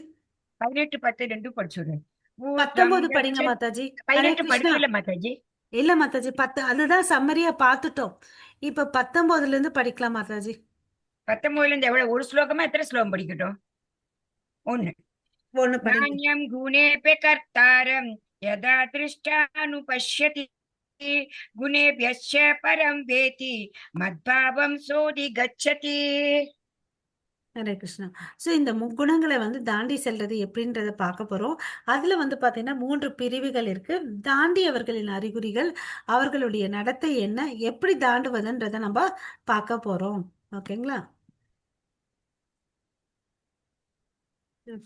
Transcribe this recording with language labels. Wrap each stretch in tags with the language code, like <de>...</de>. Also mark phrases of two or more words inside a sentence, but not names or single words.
<ta>18, 10 ரெண்டும் படிச்சுடுறேன். 19 படிங்க மாதாஜி. ஹரே 18 கிருஷ்ணா. படிக்கல மாதாஜி. இல்ல மாதாஜி, 10 அதுதான் சம்மரியா பார்த்துட்டோம். இப்ப 19ல இருந்து படிக்கலாம் மாதாஜி. 19ல இருந்து எவ்வளவு? ஒரு ஸ்லோகமா எத்தனை ஸ்லோகம் படிக்கட்டும்? 1. ஒண்ணு படிங்க.</ta> <sa>नान्यं गुणेऽपि कर्तारं यदा दृष्टानुपश्यति गुणेभ्यश्च परं वेति मद्भावं सोऽधिगच्छति.</sa> <ta>ஹரே கிருஷ்ணா. ஸோ இந்த முக்குணங்களை வந்து தாண்டி செல்றது எப்படின்றத பார்க்க போறோம். அதுல வந்து பாத்தீங்கன்னா 3 பிரிவுகள் இருக்கு. தாண்டியவர்களின் அறிகுறிகள், அவர்களுடைய நடத்தை என்ன, எப்படி தாண்டுவதுன்றத நம்ம பார்க்க போறோம். ஓகேங்களா? ஓகே.</ta>